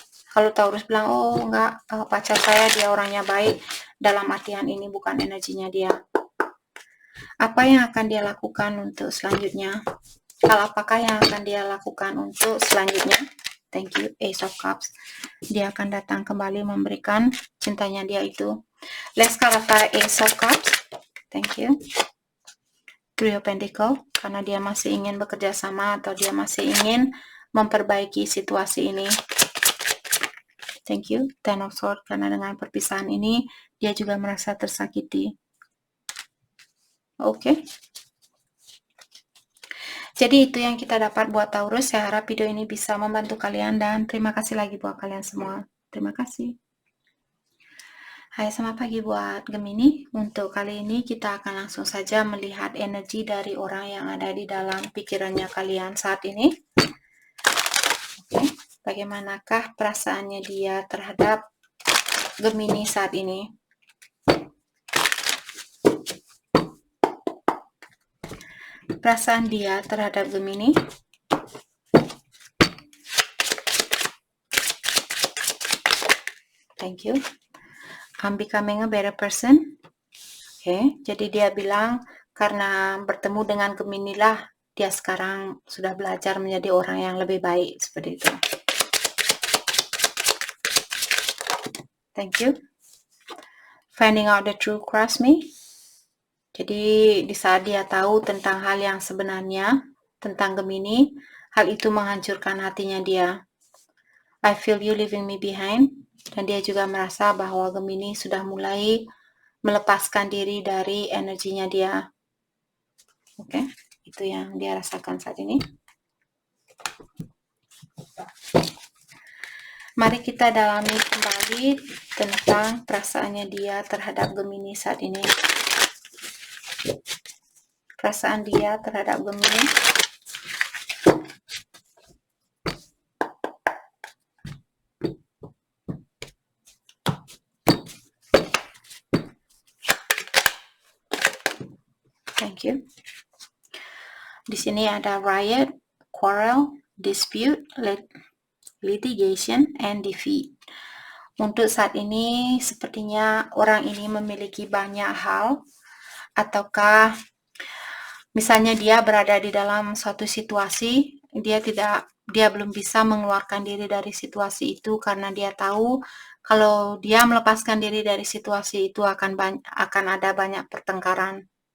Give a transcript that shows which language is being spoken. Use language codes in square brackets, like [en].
[id] Kalau Taurus bilang, oh enggak, pacar saya dia orangnya baik, dalam artian ini bukan energinya dia. Apa yang akan dia lakukan untuk selanjutnya? Hal apakah yang akan dia lakukan untuk selanjutnya? [en] Thank you, [id] Ace of Cups. Dia akan datang kembali memberikan cintanya dia itu. [en] Let's clarify Ace of Cups. Thank you. [id] Three of Pentacles, karena dia masih ingin bekerja sama atau dia masih ingin memperbaiki situasi ini. [en] Thank you. [id] Ten of Swords, karena dengan perpisahan ini dia juga merasa tersakiti. Oke. Jadi itu yang kita dapat buat Taurus. Saya harap video ini bisa membantu kalian dan terima kasih lagi buat kalian semua. Terima kasih. Hai, selamat pagi buat Gemini. Untuk kali ini kita akan langsung saja melihat energi dari orang yang ada di dalam pikirannya kalian saat ini. Oke, bagaimanakah perasaannya dia terhadap Gemini saat ini? Perasaan dia terhadap Gemini. [en] Thank you. I'm becoming a better person. [id] Oke, jadi dia bilang karena bertemu dengan Gemini lah, dia sekarang sudah belajar menjadi orang yang lebih baik, seperti itu. [en] Thank you. Finding out the truth cross me. [id] Jadi di saat dia tahu tentang hal yang sebenarnya tentang Gemini, hal itu menghancurkan hatinya dia. [en] I feel you leaving me behind. [id] Dan dia juga merasa bahwa Gemini sudah mulai melepaskan diri dari energinya dia. Oke, itu yang dia rasakan saat ini. Mari kita dalami kembali tentang perasaannya dia terhadap Gemini saat ini. Perasaan dia terhadap Gemini. [en] Thank you. [id] Di sini ada [en] riot, quarrel, dispute, litigation, and defeat. [id] Untuk saat ini sepertinya orang ini memiliki banyak hal, ataukah misalnya dia berada di dalam suatu situasi, dia belum bisa mengeluarkan diri dari situasi itu karena dia tahu kalau dia melepaskan diri dari situasi itu akan ada banyak pertengkaran.